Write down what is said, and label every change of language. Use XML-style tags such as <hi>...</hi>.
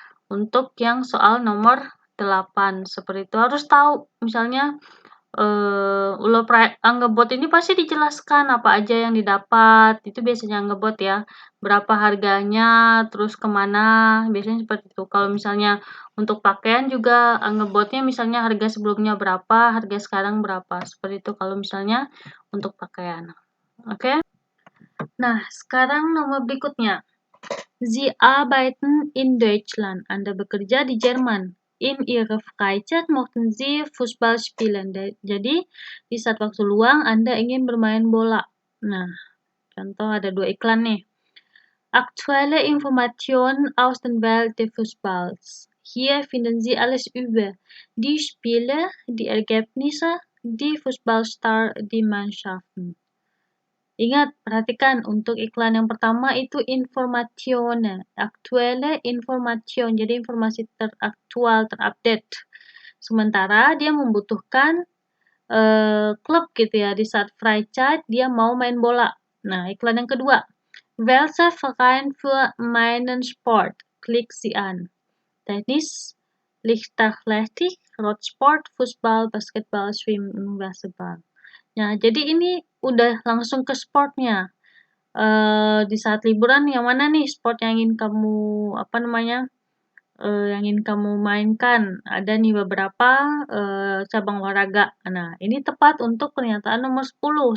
<id>Untuk yang soal nomor 8 seperti itu harus tahu misalnya Angebot ini pasti dijelaskan apa aja yang didapat, itu biasanya Angebot ya, berapa harganya, terus kemana, biasanya seperti itu. Kalau misalnya untuk pakaian juga Angebotnya misalnya harga sebelumnya berapa, harga sekarang berapa, seperti itu kalau misalnya untuk pakaian. Oke? Nah, sekarang nomor berikutnya.</id> <de>Sie arbeiten in Deutschland.</de> <id>Anda bekerja di Jerman.</id> <de>In ihrer Freizeit möchten Sie Fußball spielen.</de> <id>Jadi, di saat waktu luang Anda ingin bermain bola. Nah, contoh ada 2 iklan nih.</id> <de>Aktuelle Informationen aus der Welt des Fußballs. Hier finden Sie alles über die Spiele, die Ergebnisse, die Fußballstar, die Mannschaften.</de> <id>Ingat, perhatikan untuk iklan yang pertama itu Informationen, aktuelle Information, jadi informasi teraktual, terupdate. Sementara dia membutuhkan klub gitu ya, di saat Freizeit dia mau main bola. Nah, iklan yang kedua,</id> <de>Welcher Verein für meinen Sport? Klik Sie an. Tennis, Leichtathletik, Radsport, Fußball, Basketball, Swimming, Basketball.</de> <id>Nah, jadi ini udah langsung ke sportnya. Di saat liburan yang mana nih sport yang ingin kamu yang ingin kamu mainkan? Ada nih beberapa cabang olahraga. Nah, ini tepat untuk pernyataan nomor 10.</id>